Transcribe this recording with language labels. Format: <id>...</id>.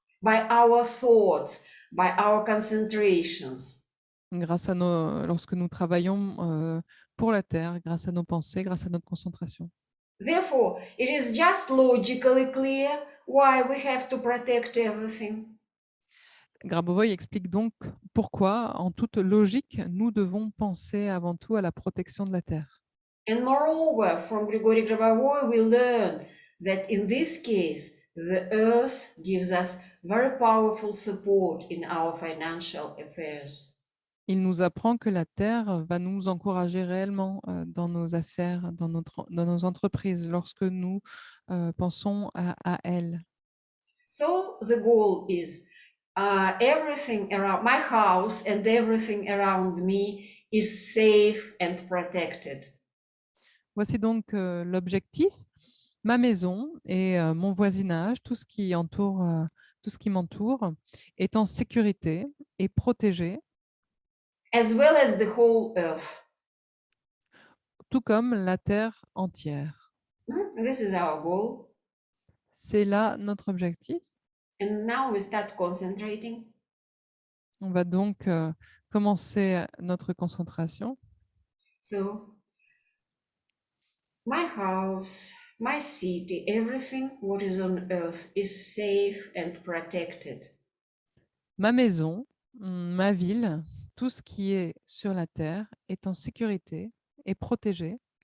<en>by our thoughts, by our concentrations.</en> <fr>lorsque nous travaillons pour la Terre, grâce à nos pensées, grâce à notre concentration.</fr> <en>Therefore, it is just logically clear why we have to protect everything.</en> <fr>Grabovoi explique donc pourquoi, en toute logique, nous devons penser avant tout à la protection de la Terre.</fr> <en>And moreover, from Grigory Grabovoy, we learn that in this case, the earth gives us very powerful support in our financial affairs.</en> <fr>Il nous apprend que la Terre va nous encourager réellement dans nos affaires, dans nos entreprises, lorsque nous pensons à elle.</fr> <en>So the goal is everything around my house and everything around me is safe and protected.</en> <fr>Voici donc l'objectif. Ma maison et mon voisinage, tout ce qui m'entoure, est en sécurité et protégé,</fr> <en>As well as the whole earth.</en> <fr>tout comme la Terre entière.</fr> <en>This is our goal.</en> <fr>C'est là notre objectif.</fr> <en>And now we start concentrating.</en> <fr>On va donc commencer notre concentration.</fr> <en>So, my house, my city, everything what is on earth is safe and protected.</en> <fr>Ma maison, ma ville, tout ce qui est sur la terre est en sécurité et protégé.</fr>